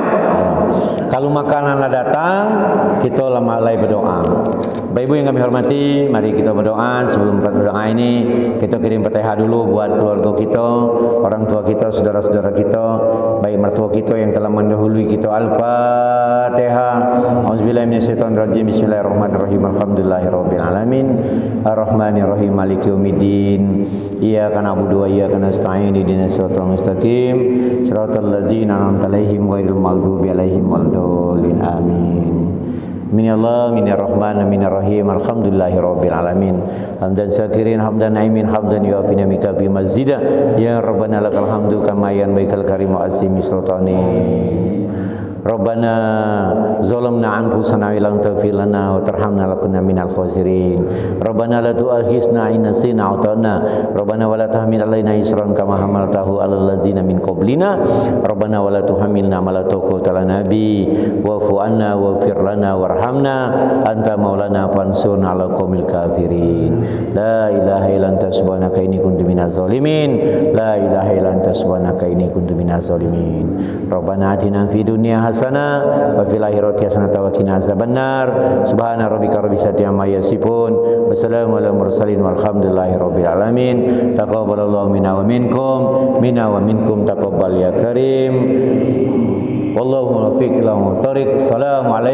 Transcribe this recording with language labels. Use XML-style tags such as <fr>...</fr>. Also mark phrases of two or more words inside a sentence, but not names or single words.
<id>Kalau makanan datang, kita mulai berdoa. Bapak Ibu yang kami hormati, mari kita berdoa. Sebelum berdoa ini, kita kirim Fatihah dulu buat keluarga kita, orang tua kita, saudara-saudara kita, baik mertua kita yang telah mendahului kita.</id> <ar>الفاتحة أعوذ بالله من الشيطان الرجيم. بسم الله الرحمن الرحيم الحمد لله رب العالمين. الرحمن الرحيم مالك يوم الدين. إياك نعبد وإياك نستعين اهدنا الصراط المستقيم. صراط الذين أنعمت عليهم غير المغضوب عليهم ولا الضالين. Amin. من الله من الرحمن من الرحيم الحمد لله رب العالمين. حمدا شاكرين حمدا ناعمين حمدا يوافي نعمك بمزيده. يا ربنا لك الحمد كما ينبغي الكريم وأسم سلطاني. ربنا ظلمنا أنفسنا ولم تغفر لنا وترحمنا لنكونن من الخاسرين. ربنا لا تؤاخذنا إن نسينا أو تعنا ربنا ولا تحمل علينا إصرا كما حملته على الذين من قبلنا. ربنا ولا تحملنا ما لا طاقة لنا به واعف عنا واغفر لنا وارحمنا أنت مولانا فانصرنا على القوم الكافرين. لا إله إلا أنت سبحانك إني كنت من الظالمين. لا إله إلا أنت سبحانك إني كنت من الظالمين. ربنا آتنا في الدنيا حسنة وفي الآخرة حسنة وقنا عذاب النار. سبحان ربك رب العزة عما يصفون وسلام على المرسلين والحمد لله رب العالمين. تقبل الله منا ومنكم تقبل يا كريم. والله الموفق إلى الطريق.</ar>